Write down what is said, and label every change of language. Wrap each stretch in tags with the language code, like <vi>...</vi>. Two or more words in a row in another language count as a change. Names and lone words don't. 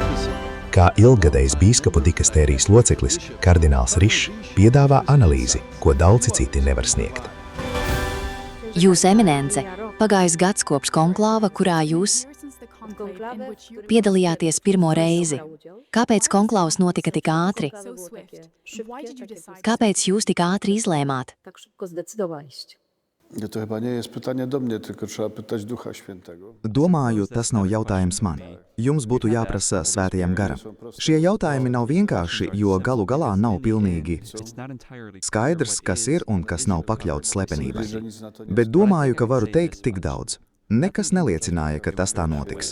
<lv>Kā ilggadējs bīskapu dikastērijas loceklis, kardināls Rišs piedāvā analīzi, ko daudzi citi nevar sniegt. Jūsu eminence, pagājis gads kopš konklāva, kurā jūs piedalījāties pirmo reizi. Kāpēc konklāvs notika tik ātri? Kāpēc jūs tik ātri izlēmāt?</lv> <pl>To chyba nie jest pytanie do mnie, tylko trzeba pytać Ducha Świętego.</pl> <lv>Domāju, tas nav jautājums man. Jums būtu jāprasa Svētajam garam. Šie jautājumi nav vienkārši, jo galu galā nav pilnīgi skaidrs, kas ir un kas nav pakļauts slepenībai. Bet domāju, ka varu teikt tik daudz. Nekas neliecināja, ka tas tā notiks.</lv>